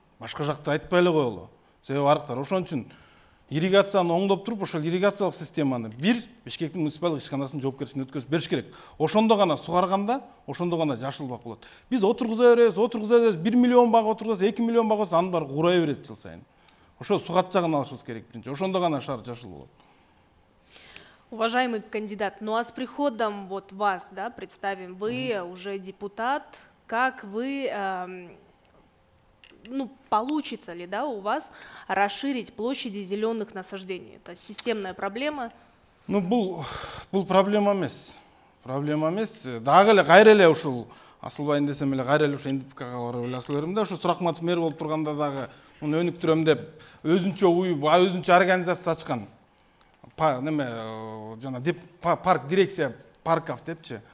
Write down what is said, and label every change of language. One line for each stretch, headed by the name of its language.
Kyrgyz: Башка жакта айтпай эле коелу. Себеби арыктар. Ошон үчүн ирригацияны оңдоп туруп, ошол ирригациялык системаны бир Бишкектин муниципалдык ишканасынын жоопкерчилигине өткөзүп бериш керек. Ошондо гана сугарганда, ошондо гана жашыл бак болот. Биз отургуза беребиз, 1 миллион бак отургуза, 2 миллион бак болсо анын баары куурай берет жыл сайын. Ошо сугат жагын алышыбыз керек биринчи. Ошондо гана шаар жашыл болот.
Russian: Уважаемый кандидат, ну а с приходом вот вас, да, представим, вы уже депутат, как вы, ну, получится ли, да, у вас расширить площади зеленых насаждений? Это системная проблема.
Kyrgyz: Ну бул проблема эмес. Проблема эмес. Дагы эле кайра эле ушул асылбайын десем эле кайра эле ушул НДПКга барып эле асыл берем да, ушу Суракматов мэр болуп турганда дагы муну өнүктүрөм деп өзүнчө уюп, өзүнчө организация ачкан. Неме жана парк дирекция парков депчи.